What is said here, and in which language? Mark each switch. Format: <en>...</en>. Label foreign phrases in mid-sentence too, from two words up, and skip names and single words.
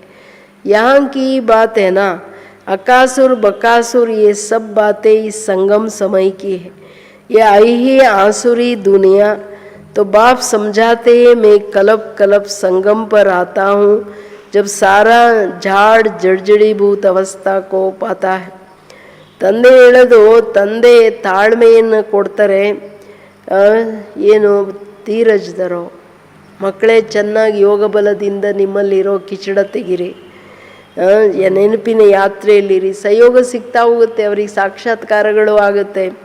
<hi>यहाँ की बात है ना, अकासुर बकासुर ये सब बातें इस संगम समय की है. ये आई ही आसुरी दुनिया, तो बाप समझाते हैं मैं कल्प कल्प संगम पर आता हूँ, जब सारा झाड़ जड़जड़ीभूत अवस्था को पाता है.</hi> <kn>ತಂದೆ ಹೇಳೋದು, ತಂದೆ ತಾಳ್ಮೆಯನ್ನು ಕೊಡ್ತಾರೆ. ಏನು ಧೀರಜದರೋ ಮಕ್ಕಳೇ, ಚೆನ್ನಾಗಿ ಯೋಗ ಬಲದಿಂದ ನಿಮ್ಮಲ್ಲಿರೋ ಕಿಚಡ ತೆಗಿರಿ, ನೆನಪಿನ ಯಾತ್ರೆಯಲ್ಲಿರಿ. ಸಹಯೋಗ ಸಿಗ್ತಾ ಹೋಗುತ್ತೆ, ಅವ್ರಿಗೆ ಸಾಕ್ಷಾತ್ಕಾರಗಳು ಆಗುತ್ತೆ.</kn>